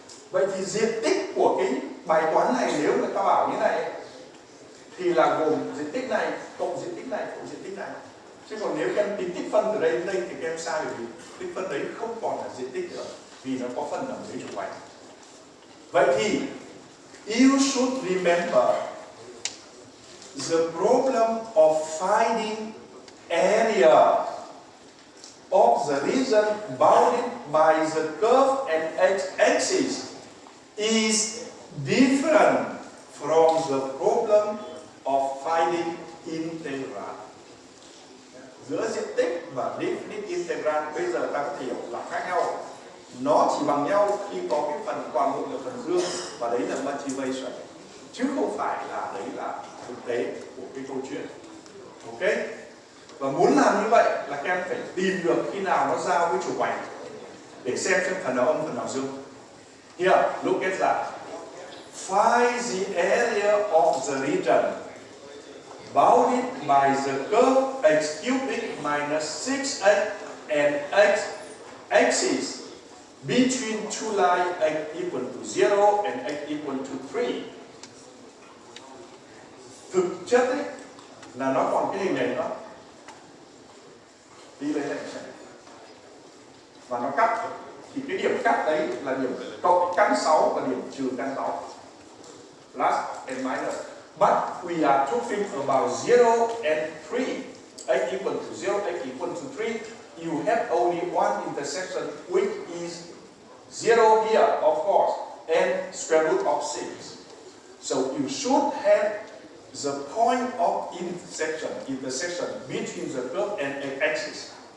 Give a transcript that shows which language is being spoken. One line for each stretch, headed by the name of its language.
Vietnamese: Vậy thì diện tích của cái bài toán này nếu người ta bảo như này thì là gồm diện tích này cộng diện tích này cộng diện tích này. Chứ còn nếu các em tính tích phân từ đây đến đây thì các em sai, bởi vì tích phân đấy không còn là diện tích nữa vì nó có phần nằm dưới trục vạch. Vậy thì
English: you should remember the problem of finding area of the region bounded by the curve and x-axis is different from the problem of finding integral.
Vietnamese: Giữa diện tích và definite integral bây giờ ta có thể hiểu là khác nhau. Nó chỉ bằng nhau khi có cái phần toàn bộ là phần dương và đấy là motivation, chứ không phải là đấy là thực tế của cái câu chuyện. Ok? Và muốn làm như vậy là các em phải tìm được khi nào nó giao với trục vạch để xem phần nào âm phần nào dương.
English: Here, look at that. Find the area of the region bounded by the curve x cubic minus 6x and x axis between two lines x equal to 0 and x equal to 3.
Vietnamese: Thực chất ấy, là nó còn cái hình này nữa. Đi lấy này và nó cắt thì cái điểm cắt đấy là điểm cộng căn 6 và điểm trừ căn 6.
English: Plus and minus. But we are talking about 0 and 3. X equal to 0, x equal to 3. you have only one intersection, which is 0 here, of course, and square root of 6. So you should have the point of intersection between the curve and x-axis.